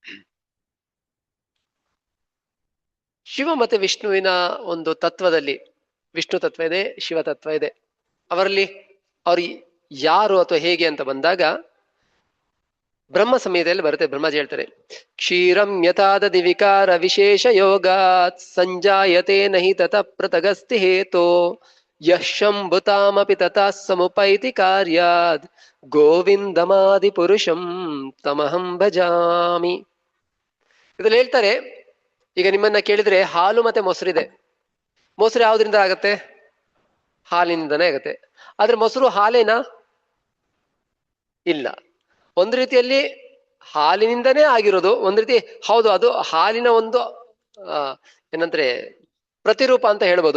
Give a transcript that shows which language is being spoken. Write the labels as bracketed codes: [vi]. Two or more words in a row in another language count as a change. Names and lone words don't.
[kn] ಶಿವ ಮತ್ತೆ ವಿಷ್ಣುವಿನ ಒಂದು ತತ್ವದಲ್ಲಿ, ವಿಷ್ಣು ತತ್ವ ಇದೆ, ಶಿವ ತತ್ವ ಇದೆ. ಅವರಲ್ಲಿ ಅವ್ರು ಯಾರು ಅಥವಾ ಹೇಗೆ ಅಂತ ಬಂದಾಗ ಬ್ರಹ್ಮ ಸಂಹಿತೆಯಲ್ಲಿ ಬರುತ್ತೆ. ಬ್ರಹ್ಮಜಿ ಹೇಳ್ತಾರೆ, [sa] ಕ್ಷೀರಂ ಯಥಾದದಿ ವಿಕಾರ ವಿಶೇಷ ಯೋಗಾತ್ ಸಂಜಾಯತೆ ನಹಿ ತತ ಪೃಥಗಸ್ತಿ ಹೇತೋ ಯಃ ಶಂಭುತಾಮಪಿ ತಥಾ ಸಮುಪೈತಿ ಕಾರ್ಯಾದ್ ಗೋವಿಂದಮಾದಿ ಪುರುಷಂ ತಮಹಂ ಭಜಾಮಿ. [kn] ಇದ್ರಲ್ಲಿ ಹೇಳ್ತಾರೆ, ಈಗ ನಿಮ್ಮನ್ನ ಕೇಳಿದ್ರೆ ಹಾಲು ಮತ್ತೆ ಮೊಸರಿದೆ. ಮೊಸರು ಯಾವ್ದ್ರಿಂದ ಆಗತ್ತೆ? ಹಾಲಿನಿಂದನೇ ಆಗತ್ತೆ. ಆದ್ರೆ ಮೊಸರು ಹಾಲೇನಾ? ಇಲ್ಲ. ಒಂದು ರೀತಿಯಲ್ಲಿ ಹಾಲಿನಿಂದನೇ ಆಗಿರೋದು, ಒಂದ್ ರೀತಿ ಹೌದು, ಅದು ಹಾಲಿನ ಒಂದು ಏನಂದ್ರೆ ಪ್ರತಿರೂಪ ಅಂತ ಹೇಳ್ಬೋದು.